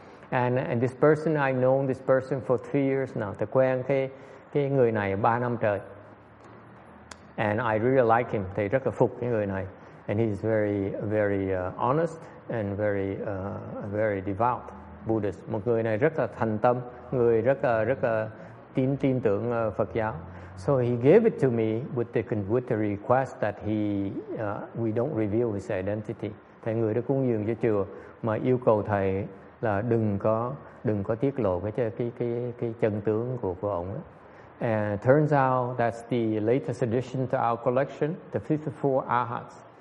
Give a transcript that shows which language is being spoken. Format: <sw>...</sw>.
<en>And this person, I've known this person for 3 years now.</en> <vi>Tôi quen cái người này 3 năm trời.</vi> <en>And I really like him.</en> <vi>Thầy rất là phục cái người này.</vi> <en>And he's very, very honest and very devout Buddhist.</en> <vi>Một người này rất là thành tâm, người rất là tin tưởng Phật giáo.</vi> <en>So he gave it to me with the request that we don't reveal his identity.</en> <vi>Thầy người đã cúng dường cho chùa mà yêu cầu thầy là đừng có tiết lộ cái chân tướng của ông ấy.</vi> <en>And turns out that's the latest addition to our collection, the 54 Arhats.</en>